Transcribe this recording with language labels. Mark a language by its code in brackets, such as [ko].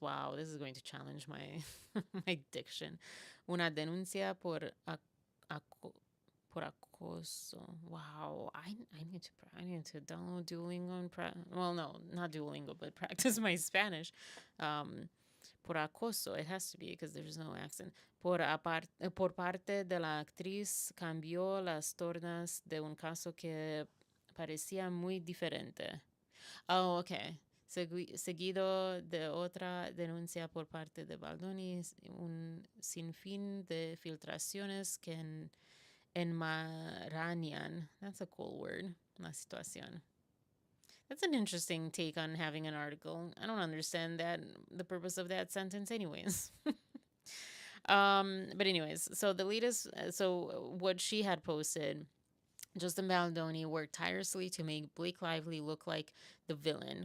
[en] Wow, this is going to challenge my my diction. [es] Una denuncia por acoso. [en] Wow, I need to download Duolingo and well, no, not Duolingo, but practice my Spanish. [es] Por acoso, [en] it has to be because there's no accent. [es] Por parte de la actriz cambió las tornas de un caso que parecía muy diferente. [en] Oh, okay. [es] Seguido de otra denuncia por parte de Baldoni, un sinfín de filtraciones que enmarañan. [en] That's a cool word. [es] La situación. [en] That's an interesting take on having an article. I don't understand the purpose of that sentence anyways. But anyways, so the latest, so what she had posted, Justin Baldoni worked tirelessly to make Blake Lively look like the villain.